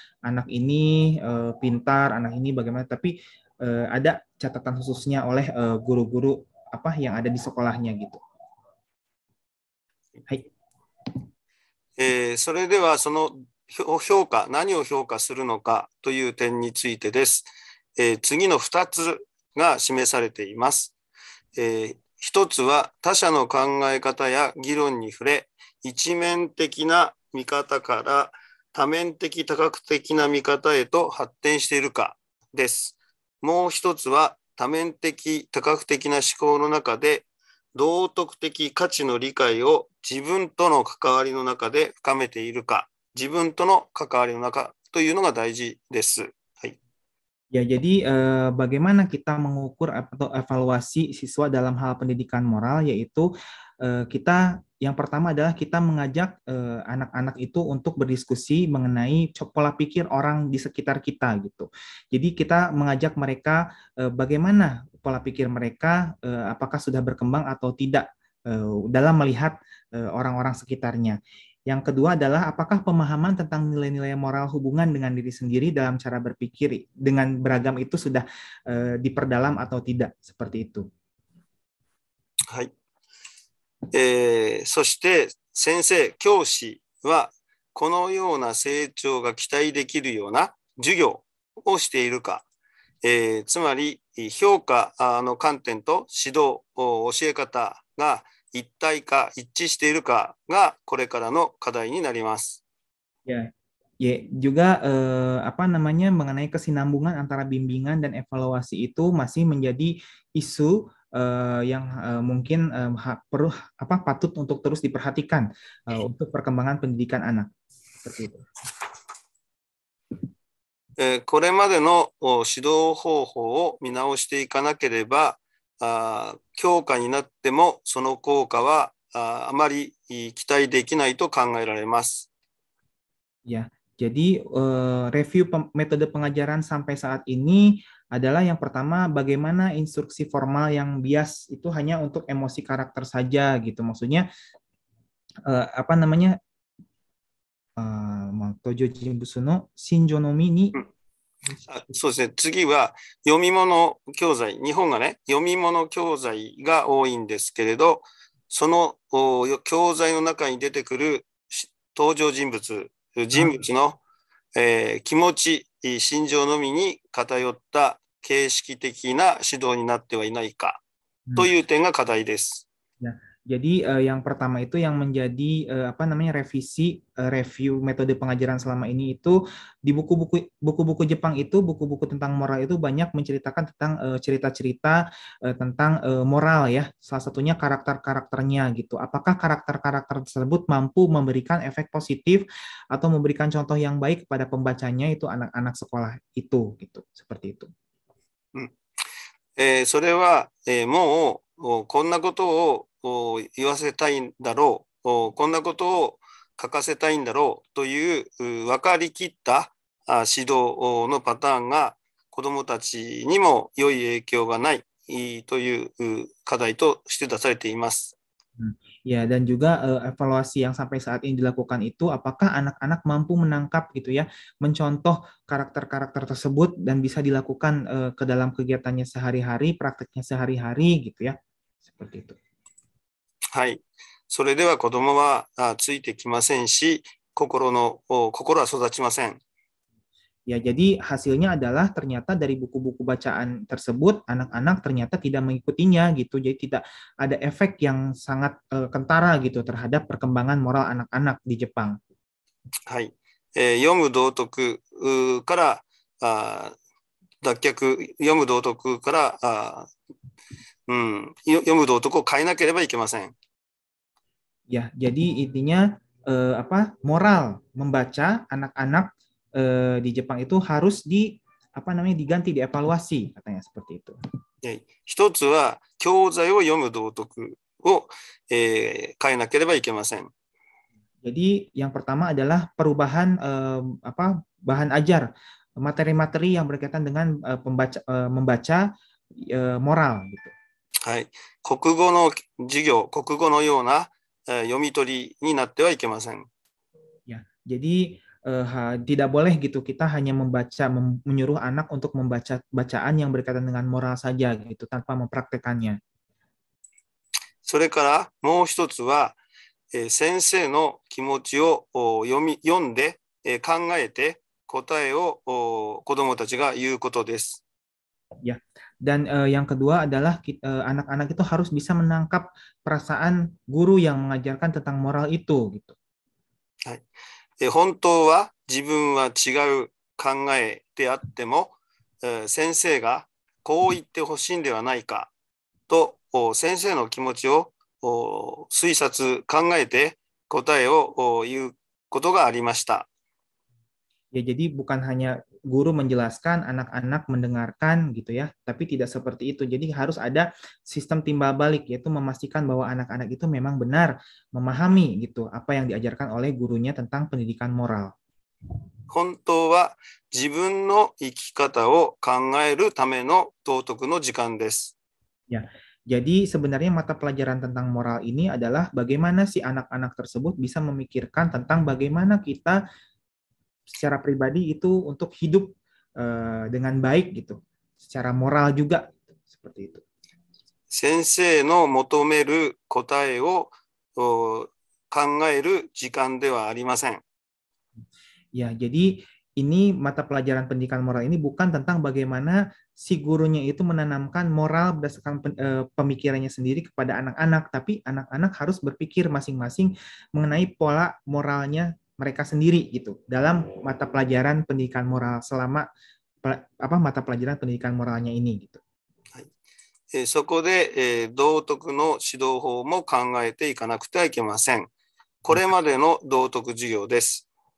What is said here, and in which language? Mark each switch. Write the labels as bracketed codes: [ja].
[id] Anak ini pintar, anak ini bagaimana, tapi ada catatan khususnya oleh guru-guru yang ada di sekolahnya gitu. [ja] はい。それではその評価、何を評価するのかという点についてです。次の2つが示されています。一つは他者の考え方や議論に触れ、一面的な見方から多面的多角的な見方へと発展しているかです。もう一つは多面的多角的な思考の中で道徳的価値の理解を自分との関わりの中で深めているか、自分との関わりの中というのが大事です。はい。 [id] Ya, jadi bagaimana kita mengukur atau evaluasi siswa dalam hal pendidikan moral, yaitu kita yang pertama adalah kita mengajak anak-anak itu untuk berdiskusi mengenai pola pikir orang di sekitar kita gitu. Jadi kita mengajak mereka bagaimana pola pikir mereka, apakah sudah berkembang atau tidak dalam melihat orang-orang sekitarnya. Yang kedua adalah apakah pemahaman tentang nilai-nilai moral hubungan dengan diri sendiri dalam cara berpikir dengan beragam itu sudah diperdalam atau tidak, seperti itu. [ja] はい。そして先生、教師はこのような成長が期待できるような授業をしているか、つまり評価の観点と指導、教え方が一体化、一致しているかがこれからの課題になります。 [id] Ya, juga mengenai kesinambungan antara bimbingan dan evaluasi itu masih menjadi isu yang mungkin patut untuk terus diperhatikan untuk perkembangan pendidikan anak. Seperti itu. [ja] これまでの指導方法を見直していかなければ、教科になってもその効果はあまり期待できないと考えられます。 [id] Ya, jadi review metode pengajaran sampai saat ini adalah yang pertama bagaimana instruksi formal yang bias itu hanya untuk emosi karakter saja gitu. Maksudnya apa namanya [ja] tojo jinbutsu no shinjo no mi ni そうですね。次は読み物教材。日本がね、読み物教材が多いんですけれど、その教材の中に出てくる登場人物の、気持ち、心情のみに偏った形式的な指導になってはいないかという点が課題です。 [id] Jadi yang pertama itu yang menjadi apa namanya review metode pengajaran selama ini itu di buku-buku Jepang itu buku-buku tentang moral itu banyak menceritakan tentang cerita-cerita tentang moral ya. Salah satunya karakter-karakternya gitu. Apakah karakter-karakter tersebut mampu memberikan efek positif atau memberikan contoh yang baik kepada pembacanya itu anak-anak sekolah itu gitu. Seperti itu. [ja] それは、もうこんなことを言わせたいんだろう、こんなことを書かせたいんだろうという分かりきった指導のパターンが子どもたちにも良い影響がないという課題として出されています。 [id] Ya, dan juga evaluasi yang sampai saat ini dilakukan itu apakah anak-anak mampu menangkap gitu ya, mencontoh karakter-karakter tersebut dan bisa dilakukan ke dalam kegiatannya sehari-hari, prakteknya sehari-hari gitu ya. Seperti itu. [ja] はい。それでは子供はついてきませんし、心は育ちません。 [id] Ya, jadi hasilnya adalah ternyata dari buku-buku bacaan tersebut anak-anak ternyata tidak mengikutinya gitu. Jadi tidak ada efek yang sangat kentara gitu terhadap perkembangan moral anak-anak di Jepang. [ja] はい。読む道徳から読む道徳から読む道徳を変えなければいけません。 [id] Ya, jadi intinya moral membaca anak-anak di Jepang itu harus diganti, dievaluasi katanya seperti itu. [ja] 一つは教材を読む道徳を、変えなければいけません。 [id] Jadi yang pertama adalah perubahan bahan ajar, materi-materi yang berkaitan dengan membaca moral gitu. [ja] はい。国語の授業、国語のような読み取りになってはいけません。 [id] Ya, jadi tidak boleh gitu kita hanya menyuruh anak untuk membaca bacaan yang berkaitan dengan moral saja gitu tanpa mempraktekannya. [ja] それからもう一つは、先生の気持ちを読んで、考えて答えを子どもたちが言うことです。 [id] Ya, dan yang kedua adalah anak-anak itu harus bisa menangkap perasaan guru yang mengajarkan tentang moral itu gitu. [ja] はい。本当は自分は違う考えであっても、先生がこう言ってほしいんではないかと先生の気持ちを推察考えて答えを言うことがありました。 [id] Ya, jadi bukan hanya guru menjelaskan, anak-anak mendengarkan gitu ya, tapi tidak seperti itu. Jadi harus ada sistem timbal balik, yaitu memastikan bahwa anak-anak itu memang benar memahami gitu apa yang diajarkan oleh gurunya tentang pendidikan moral. [ja] 本当は自分の生き方を考えるための道徳の時間です。 [id] Ya, jadi sebenarnya mata pelajaran tentang moral ini adalah bagaimana si anak-anak tersebut bisa memikirkan tentang bagaimana kita secara pribadi itu untuk hidup dengan baik gitu, secara moral juga seperti itu. [ja] 先生の求める答えを考える時間ではありません。 [id] Ya, jadi ini mata pelajaran pendidikan moral ini bukan tentang bagaimana si gurunya itu menanamkan moral berdasarkan pemikirannya sendiri kepada anak-anak, tapi anak-anak harus berpikir masing-masing mengenai pola moralnya mereka sendiri gitu dalam mata pelajaran pendidikan moral selama mata pelajaran pendidikan moralnya ini gitu. [ja] そこで道徳の指導法も考えていかなくてはいけません。これまでの道徳授業です。